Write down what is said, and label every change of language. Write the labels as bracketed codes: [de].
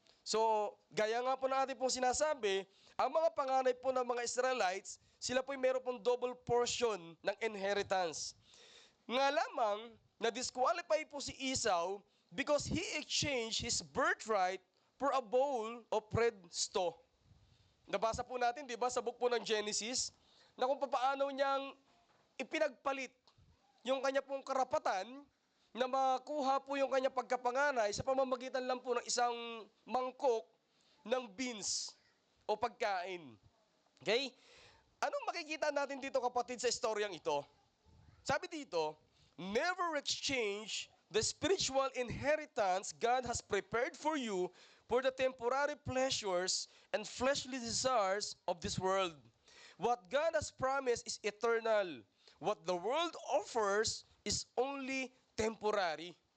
[tl] So, gaya nga po na ating pong sinasabi, ang mga panganay po ng mga Israelites, sila po yung meron pong double portion ng inheritance. Nga lamang, na-disqualify po [en] si Esau because he exchanged his birthright for a bowl of red stew. [tl] Nabasa po natin, di ba, sa book po ng Genesis, na kung paano niyang ipinagpalit yung kanya pong karapatan na makuha po yung kanya pagkapanganay sa pamamagitan lang po ng isang mangkok ng beans o pagkain. Okay? Anong makikita natin dito, kapatid, sa istoryang ito? Sabi dito, [en] never exchange the spiritual inheritance God has prepared for you for the temporary pleasures and fleshly desires of this world. What God has promised is eternal. What the world offers is only temporary.